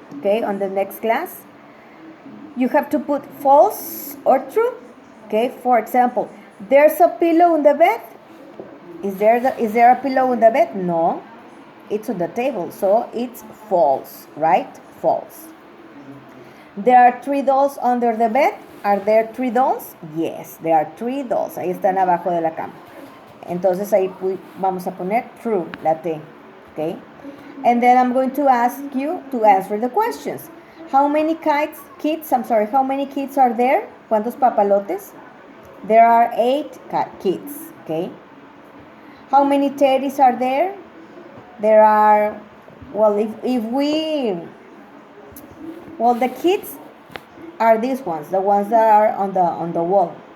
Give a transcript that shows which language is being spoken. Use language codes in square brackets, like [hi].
[en] Okay, on the next class. You have to put false or true. Okay. For example, there's a pillow in the bed. Is there a pillow in the bed? No. It's on the table, so it's false, right? False. There are 3 dolls under the bed. Are there 3 dolls? Yes, there are 3 dolls. [es] Ahí están abajo de la cama. Entonces ahí vamos a poner true, la T. [en] Okay? And then I'm going to ask you to answer the questions. How many kids are there? [es] ¿Cuántos papalotes? [en] There are 8 kids. Okay? How many teddies are there? There are, well, the kids are these ones, the ones that are on the wall.